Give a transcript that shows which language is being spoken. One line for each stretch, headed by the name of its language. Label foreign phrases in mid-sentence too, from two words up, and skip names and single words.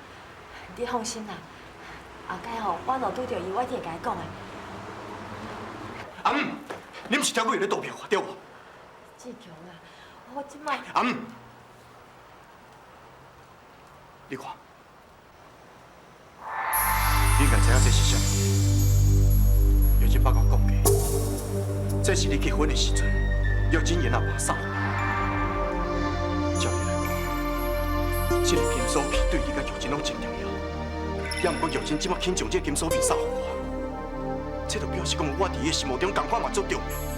Min Nan Chinese: 你放心啦，后摆吼，我若拄着伊，我一定会甲伊讲的。你毋是跳过伊咧躲避我，对无？志强啊，我即摆你看，你应该知影这是啥物？玉珍捌甲我讲过，这是你结婚的时阵，玉珍因阿爸送予你。照你来讲，这个金锁片对你甲玉珍拢真重要。也毋过玉珍即摆肯将这金锁片送予我， 这就表示讲我伫伊心目中同款嘛足重要。